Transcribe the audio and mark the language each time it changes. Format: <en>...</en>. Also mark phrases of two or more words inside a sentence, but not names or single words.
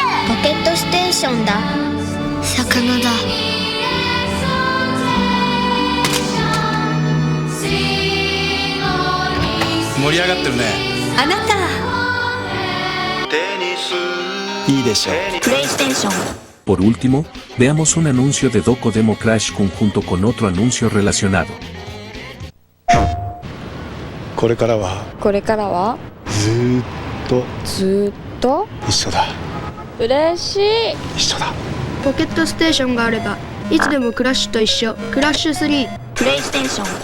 <ja>ポケットステーションだ。魚だ。盛り上がってるね。あなたいいでしょう。プレイステーション</ja> <es>Por último, veamos un anuncio de Doco Demo Crash junto con otro anuncio relacionado.</es> <ja>これからはずーっと一緒だ。嬉しい。一緒だ。ポケットステーションがあればいつでもクラッシュと一緒。クラッシュ3。プレイステーション</ja>